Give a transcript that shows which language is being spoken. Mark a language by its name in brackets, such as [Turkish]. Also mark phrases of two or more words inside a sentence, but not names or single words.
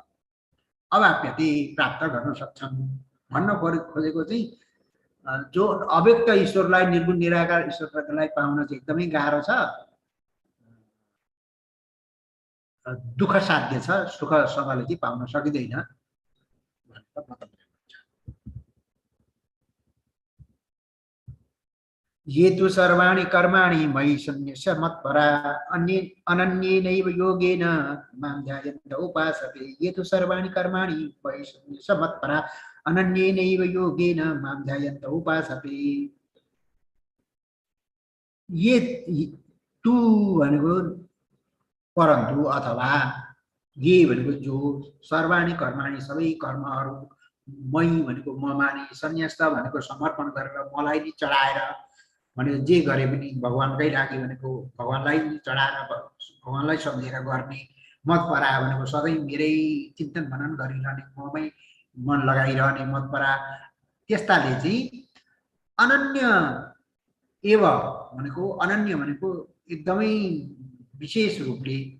[Nepali] अवाप्यते प्राप्त गर्न सक्छन् भन्न खोजेको चाहिँ जो अव्यक्त ईश्वरलाई निर्गुण निराकार ईश्वरलाई पाउन चाहिँ एकदमै गाह्रो छ दुःख साध्य छ सुखसँगले चाहिँ पाउन सकिँदैन। [Sanskrit] ये तु सर्वाणि कर्माणि मयि सन्न्यस्य मत्परा अनन्येनैव योगेन मां ध्यायन्त उपासते। ये तु सर्वाणि कर्माणि मयि सन्न्यस्य मत्परा अनन्येनैव योगेन मां ध्यायन्त उपासते। ये तु [Nepali] भनेको परन्तु अथवा ये भनेको जो [Sanskrit] सर्वाणि कर्माणि [Nepali] सबै कर्महरू मयि भनेको ममा नै सन्न्यस्त भनेको समर्पण गरेर मलाई नै चढाएर भनेको जे गरे पनि भगवानकै लागि भनेको भगवानलाई चढाएर भगवानलाई सम्झेर गर्ने मतपरा भनेको सधैँ मेरै चिन्तन मनन गरिरहने ममै मन लगाइरहने मतपरा त्यस्ताले चाहिँ [Sanskrit] अनन्य एव [Nepali] भनेको अनन्य भनेको एकदमै विशेष रूपले